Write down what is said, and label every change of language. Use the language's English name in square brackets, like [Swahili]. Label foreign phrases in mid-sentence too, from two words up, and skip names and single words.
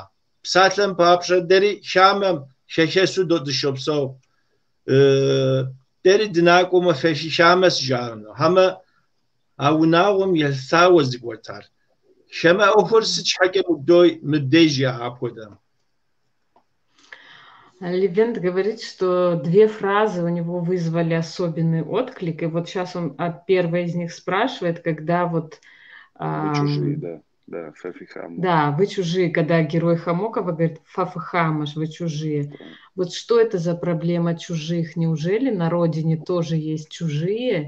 [Kabardian] Псалъэм папщӏэ дэри хамэм хэхэсу дыщопсэу. Дэри дынакӏуэмэ фэфи хамэс жаӏэну. Хьэмэ а унагъуэм елъауэ зыгуэртар. Хамэ ӏуэхур сыт щхьэкӏэ мыбдеж жаӏэ апхуэдэм? [Russian] Левент говорит, что 2 фразы у него вызвали особенный отклик. И вот сейчас он первая из них спрашивает, когда вот... Вы чужие, да, [Kabardian] Фэфи Хама. [Russian] Да, вы чужие, когда герой Хамокова говорит, [Kabardian] Фафы Хамаш, [Russian] вы чужие. Вот что это за проблема чужих? Неужели на родине тоже есть чужие?